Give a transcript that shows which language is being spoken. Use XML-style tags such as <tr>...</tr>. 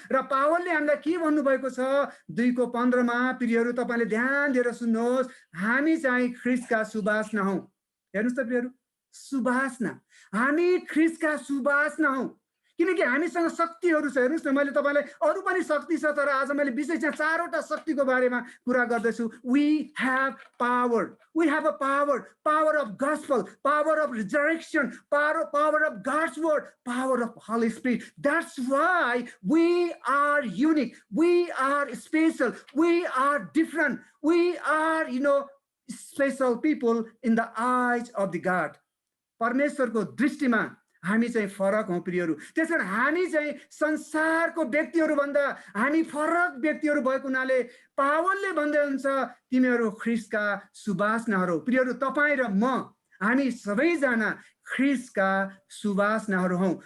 <ne>र पावलले हामीलाई के भन्नुभएको छ 2:15 प्रियहरू, तपाईले ध्यान दिएर सुन्नुहोस्, हामी चाहिँ ख्रीष्टका सुवासना हौ। हेर्नुहोस् त प्रियहरू, सुवासना, हामी ख्रीष्टका सुवासना हौ, किनकि हामीसँग शक्तिहरू छ। हेर्नुहोस् न, मैले तपाईलाई अरू पनि शक्ति छ, तर आज मैले विशेष यहाँ 4वटा शक्तिको बारेमा कुरा गर्दैछु।</ne> <en>We have power, we have a power, power of gospel, power of resurrection, power of God's word, power of holy spirit. That's why we are unique, we are special, we are different, we are special people in the eyes of the God.</en> <ne>परमेश्वरको दृष्टिमा हामी चाहिँ फरक हौं प्रियहरू। त्यसैले हामी चाहिँ संसारको व्यक्तिहरू भन्दा हामी फरक व्यक्तिहरू भएको हुनाले पावलले भन्दै हुन्छ तिमीहरू ख्रीष्टका सुवासनाहरू। प्रियहरू, तपाईँ र म हामी सबैजना ख्रीष्टका सुवासनाहरू हौं।</ne>